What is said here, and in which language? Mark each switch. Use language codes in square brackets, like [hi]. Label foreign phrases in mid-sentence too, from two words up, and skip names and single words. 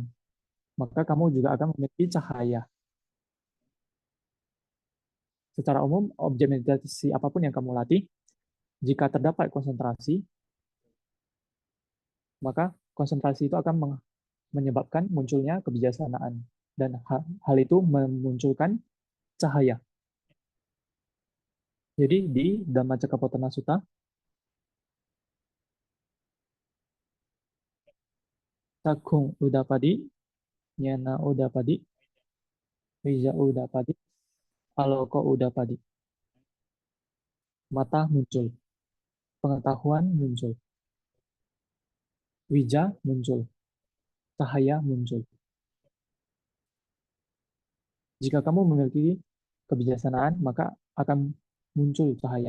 [id] Maka kamu juga akan memiliki cahaya. Secara umum, objek meditasi apapun yang kamu latih, jika terdapat konsentrasi, maka konsentrasi itu akan menyebabkan munculnya kebijaksanaan. Dan hal itu memunculkan cahaya. Jadi di [pi] Dhammacakkappavattana Sutta, Cakkung Udapadi, Nyana Udapadi, Vija Udapadi, Aloko Udapadi. [id] Mata muncul, pengetahuan muncul, wija muncul, cahaya muncul. Jika kamu memiliki kebijaksanaan, maka akan muncul cahaya.